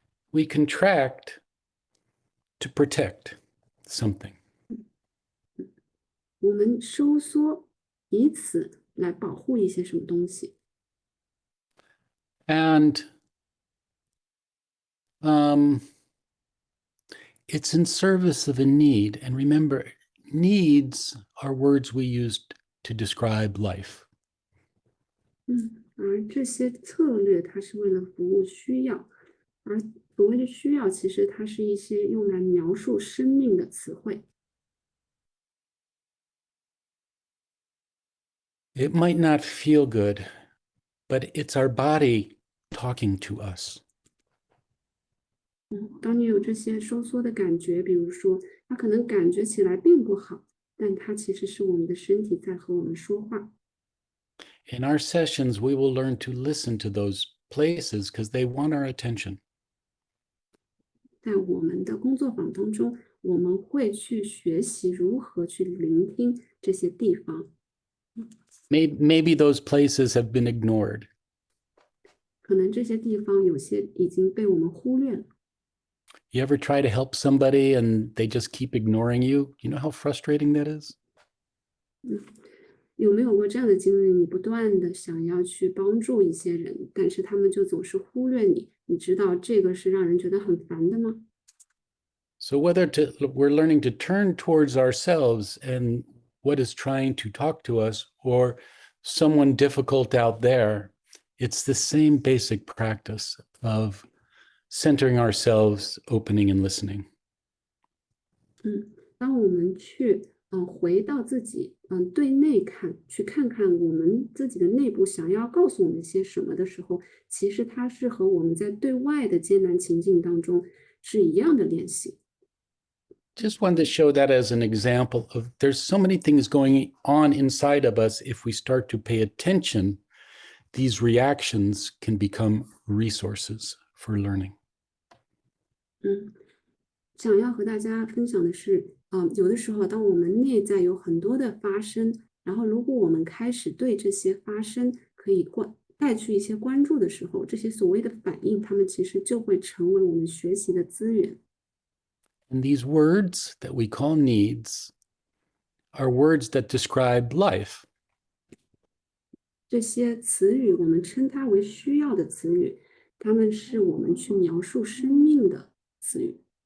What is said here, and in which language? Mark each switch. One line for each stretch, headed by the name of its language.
English: We contract to protect something.
Chinese: 我们收缩，以此来保护一些什么东西。
English: And it's in service of a need. And remember, needs are words we use to describe life.
Chinese: 而这些策略它是为了服务需要，而所谓的需要，其实它是一些用来描述生命的词汇。
English: It might not feel good, but it's our body talking to us.
Chinese: 当你有这些收缩的感觉，比如说它可能感觉起来并不好，但它其实是我们的身体在和我们说话。
English: In our sessions, we will learn to listen to those places because they want our attention.
Chinese: 在我们的工作坊当中，我们会去学习如何去聆听这些地方。
English: Maybe those places have been ignored.
Chinese: 可能这些地方有些已经被我们忽略了。
English: You ever try to help somebody and they just keep ignoring you? You know how frustrating that is?
Chinese: 有没有过这样的经历？你不断的想要去帮助一些人，但是他们就总是忽略你。你知道这个是让人觉得很烦的吗？
English: So whether we're learning to turn towards ourselves and what is trying to talk to us, or someone difficult out there, it's the same basic practice of centering ourselves, opening and listening.
Chinese: 当我们去回到自己对内看，去看看我们自己的内部想要告诉我们些什么的时候，其实它是和我们在对外的艰难情境当中是一样的练习。
English: Just wanted to show that as an example of there's so many things going on inside of us. If we start to pay attention, these reactions can become resources for learning.
Chinese: 想要和大家分享的是，有的时候当我们内在有很多的发生，然后如果我们开始对这些发生可以带去一些关注的时候，这些所谓的反应，它们其实就会成为我们学习的资源。
English: And these words that we call needs are words that describe life.
Chinese: 这些词语我们称它为需要的词语，它们是我们去描述生命的词语。